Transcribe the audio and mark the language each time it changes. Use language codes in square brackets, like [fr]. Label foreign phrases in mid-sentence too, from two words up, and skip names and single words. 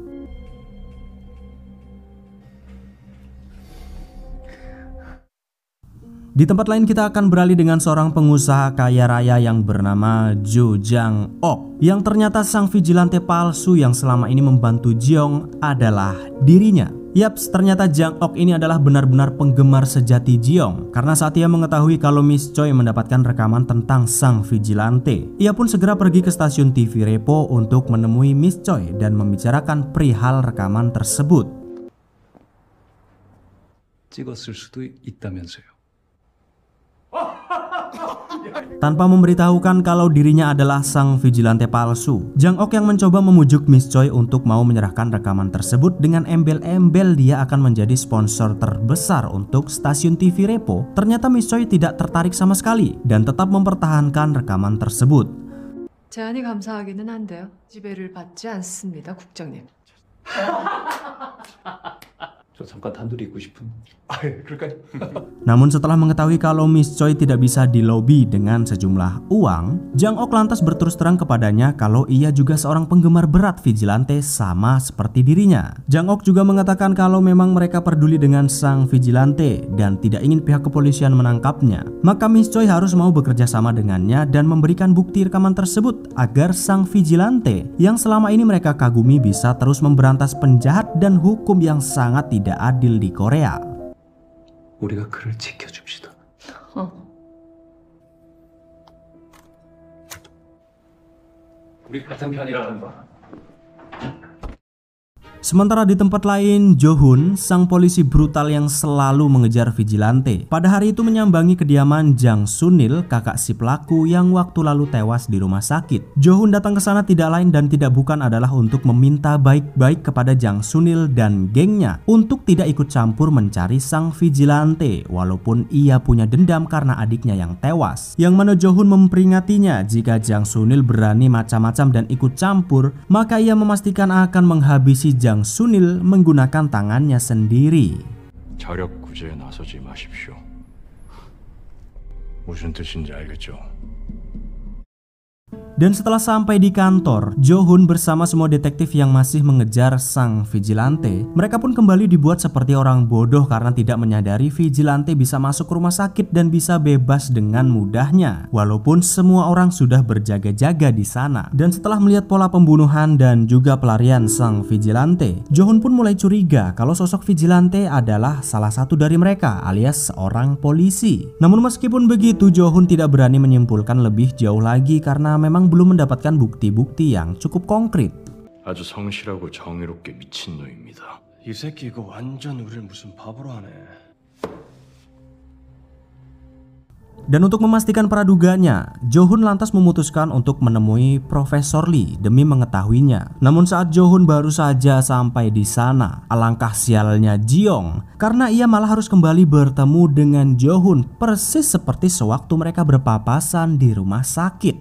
[id] Di tempat lain kita akan beralih dengan seorang pengusaha kaya raya yang bernama Jo Jang-ok, yang ternyata sang vigilante palsu yang selama ini membantu Ji-young adalah dirinya. Yaps, ternyata Jang-ok ini adalah benar-benar penggemar sejati Ji-young karena saat ia mengetahui kalau Miss Choi mendapatkan rekaman tentang sang vigilante, ia pun segera pergi ke stasiun TV Repo untuk menemui Miss Choi dan membicarakan perihal rekaman tersebut. [ko] 찍었을 수도 있다면서요. [id] Tanpa memberitahukan kalau dirinya adalah sang vigilante palsu, Jang-ok yang mencoba memujuk Miss Choi untuk mau menyerahkan rekaman tersebut dengan embel-embel dia akan menjadi sponsor terbesar untuk stasiun TV Repo. Ternyata Miss Choi tidak tertarik sama sekali dan tetap mempertahankan rekaman tersebut. [ko] 제안이 감사하기는 한데요. 지배를 받지 않습니다, 국장님. 저 잠깐 단둘이 있고 싶은. 그럴까요? [id] Namun setelah mengetahui kalau Miss Choi tidak bisa dilobi dengan sejumlah uang, Jang-ok lantas berterus terang kepadanya kalau ia juga seorang penggemar berat vigilante sama seperti dirinya. Jang-ok juga mengatakan kalau memang mereka peduli dengan sang vigilante dan tidak ingin pihak kepolisian menangkapnya. Maka Miss Choi harus mau bekerja sama dengannya dan memberikan bukti rekaman tersebut agar sang vigilante yang selama ini mereka kagumi bisa terus memberantas penjahat dan hukum yang sangat tidak adil di Korea. [ko] 우리가 그를 지켜줍시다. 우리 같은 편이라는 거. [id] Sementara di tempat lain, Jo-hun, sang polisi brutal yang selalu mengejar vigilante, pada hari itu menyambangi kediaman Jang Sunil, kakak si pelaku yang waktu lalu tewas di rumah sakit. Jo-hun datang ke sana tidak lain dan tidak bukan adalah untuk meminta baik-baik kepada Jang Sunil dan gengnya untuk tidak ikut campur mencari sang vigilante, walaupun ia punya dendam karena adiknya yang tewas. Yang mana Jo-hun memperingatinya jika Jang Sunil berani macam-macam dan ikut campur, maka ia memastikan akan menghabisi Jang Sunil menggunakan tangannya sendiri. [ko] 자력 구제에 나서지 마십시오. 무슨 뜻인지 알겠죠? [id] Dan setelah sampai di kantor, Jo-hun bersama semua detektif yang masih mengejar sang vigilante, mereka pun kembali dibuat seperti orang bodoh karena tidak menyadari vigilante bisa masuk rumah sakit dan bisa bebas dengan mudahnya, walaupun semua orang sudah berjaga-jaga di sana. Dan setelah melihat pola pembunuhan dan juga pelarian sang vigilante, Jo-hun pun mulai curiga kalau sosok vigilante adalah salah satu dari mereka alias seorang polisi. Namun meskipun begitu, Jo-hun tidak berani menyimpulkan lebih jauh lagi karena memang belum mendapatkan bukti-bukti yang cukup konkret. [ko] 아주 성실하고 정의롭게 미친 놈입니다. 이 새끼 이거 완전 우리를 무슨 바보로 하네. [id] Dan untuk memastikan praduganya, Jo-hun lantas memutuskan untuk menemui Profesor Lee demi mengetahuinya. Namun saat Jo-hun baru saja sampai di sana, alangkah sialnya Ji-young karena ia malah harus kembali bertemu dengan Jo-hun persis seperti sewaktu mereka berpapasan di rumah sakit.